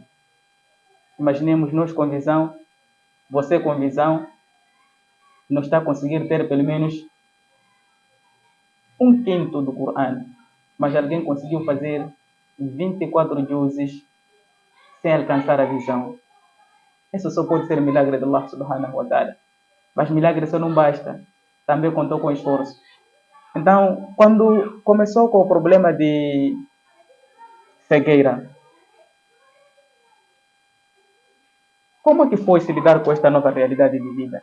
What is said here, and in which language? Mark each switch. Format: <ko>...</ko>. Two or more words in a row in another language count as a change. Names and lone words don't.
<pt>Imaginemos nós com visão, você com visão, não está a conseguir ter pelo menos 1/5 do Corão, mas alguém conseguiu fazer 24 juzes sem alcançar a visão. Isso só pode ser milagre de</pt> <ar>الله سبحانه وتعالى.</ar> <pt>Mas milagre só não basta, também contou com esforço. Então, quando começou com o problema de cegueira, como é que foi se lidar com esta nova realidade de vida?</pt>